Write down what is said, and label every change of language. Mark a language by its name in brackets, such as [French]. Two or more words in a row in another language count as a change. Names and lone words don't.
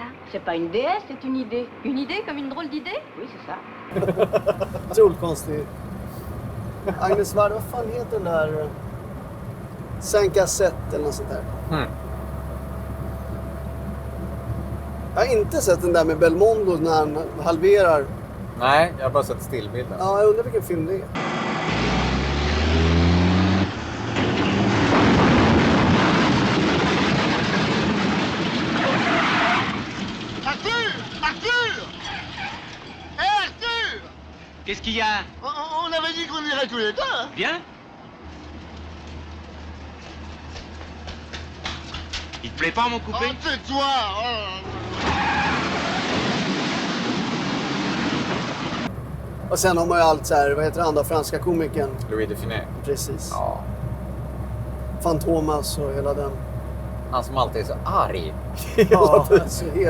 [French] C'est pas une déesse, c'est une idée. Une idée comme une drôle d'idée? Oui, c'est ça. [Swedish] Otroligt konstigt. Agnes Varda, vad fan heter den där? Saint-Cassette eller något sånt där. Jag har inte sett den där med Belmondo när han halverar. Nej, jag har bara sett stillbilden. Ja, jag undrar vilken film det är. [French] Qu'est-ce qu'il y a? On avait dit qu'on irait tous les deux. Viens. Il te plaît pas mon coupé? Oh, tais-toi. [Swedish] Och sen har man ju allt så här, vad heter han då, franska komikern? Louis Define. Precis. Ja. Fantomas och hela den. Han som alltid är så arg. Ja, så helt...